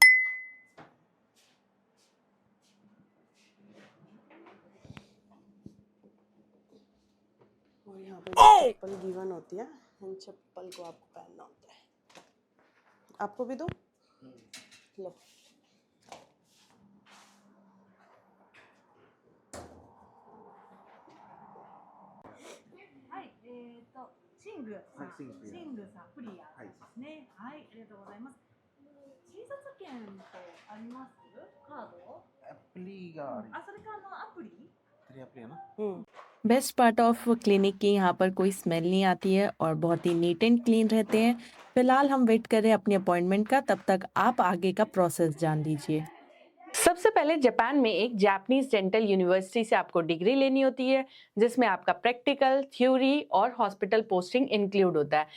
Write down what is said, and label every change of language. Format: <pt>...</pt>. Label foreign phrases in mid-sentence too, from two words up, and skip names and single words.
<hi>और यहाँ पे जो चप्पल गिवन होती है, इन चप्पल को आपको पहनना होता है। आपको भी दो, लो।</hi> <ja>はい、シングさん、はいシングシングさん、プリアですね。はい、ありがとうございます。診察券ってあります？カード？アプリがありあ、それかアプリ？テレアプリやな</ja> <en>best part of clinic</en> <hi>की यहाँ पर कोई स्मेल नहीं आती है और बहुत ही</hi> <en>neat and clean</en> <hi>रहते हैं। फिलहाल हम वेट कर रहे हैं अपनी अपॉइंटमेंट का, तब तक आप आगे का प्रोसेस जान लीजिए। सबसे पहले जापान में एक</hi> <en>Japanese dental university</en> <hi>से आपको डिग्री लेनी होती है, जिसमें आपका</hi> <en>practical, theory</en> <hi>और</hi> <en>hospital posting include</en> <hi>होता है।</hi>